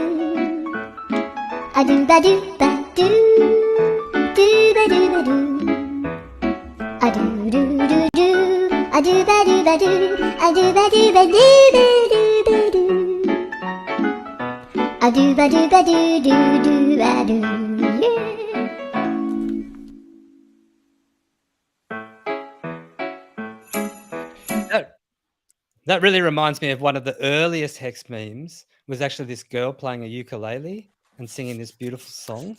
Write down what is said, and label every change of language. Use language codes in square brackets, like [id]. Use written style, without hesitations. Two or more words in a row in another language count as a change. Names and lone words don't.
[en] A do ba do ba do, do ba do ba do. A do do do do, a do ba do ba do, a do ba do ba do ba do ba do. A do ba do ba do do do ba do, yeah. That really reminds me of one of the earliest Hex memes. Was actually this girl playing a ukulele and singing this beautiful song.